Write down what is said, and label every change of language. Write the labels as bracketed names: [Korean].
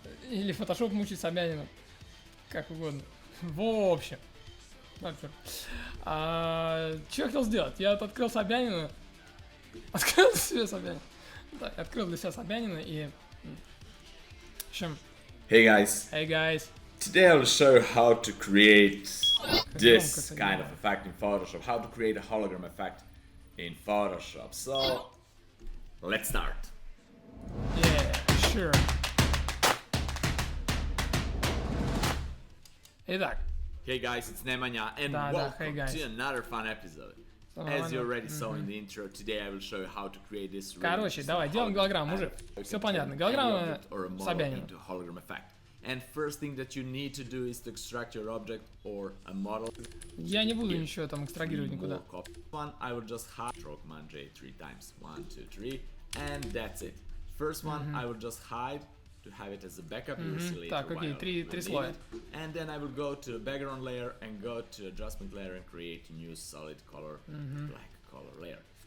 [Russian] Или фотошоп мучить Собянина. Как угодно. В общем. Что я хотел сделать? Я открыл Собянина. Открыл для себя Собянина. Да, открыл для себя Собянина и... В общем... [English] Hey guys. Hey guys. Today I will show you how to create this kind of effect in Photoshop. How to create a hologram effect in Photoshop. So, let's start. Yeah, sure. [Russian] Итак. [English] Hey guys, it's Nemanja and welcome to another fun episode. As you already saw in the intro, today I will show you how to create this. [Russian] Короче, давай, делаем голограмму, мужик. Все понятно. Голограмма Собянина. [English] And first thing that you need to do is to extract your object or a model. [Russian] Я не буду ничего там экстрагировать никуда. [English] One, I will just hide Control Command J 3 times. 1, 2, 3, and that's it. First one, I will just hide to have it as a backup. You will see later. [Russian] Так, окей, три слоя. [English] And then I will go to background layer and go to adjustment layer and create a new solid color, black color layer.